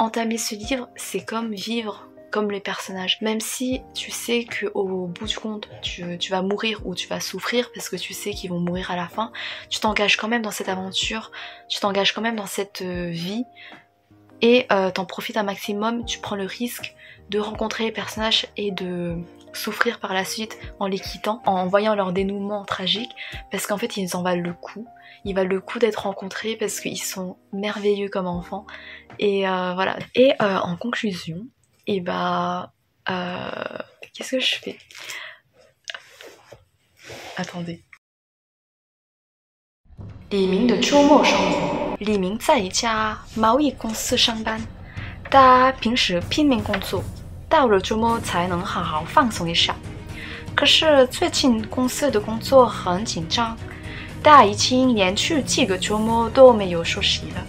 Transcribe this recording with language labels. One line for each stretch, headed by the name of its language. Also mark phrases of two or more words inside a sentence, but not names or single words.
French: Entamer ce livre c'est comme vivre comme les personnages, même si tu sais que au bout du compte tu vas mourir ou tu vas souffrir, parce que tu sais qu'ils vont mourir à la fin, tu t'engages quand même dans cette aventure, tu t'engages quand même dans cette vie, et t'en profites un maximum, tu prends le risque de rencontrer les personnages et de souffrir par la suite en les quittant, en voyant leur dénouement tragique, parce qu'en fait ils en valent le coup. Ils valent le coup d'être rencontrés parce qu'ils sont merveilleux comme enfants. Et voilà. Et en conclusion, et qu'est-ce que je fais? Attendez.
Chinese: 李明的周末生活。李明在一家贸易公司上班，他平时拼命工作，到了周末才能好好放松一下。可是最近公司的工作很紧张，他已经连续几个周末都没有休息了。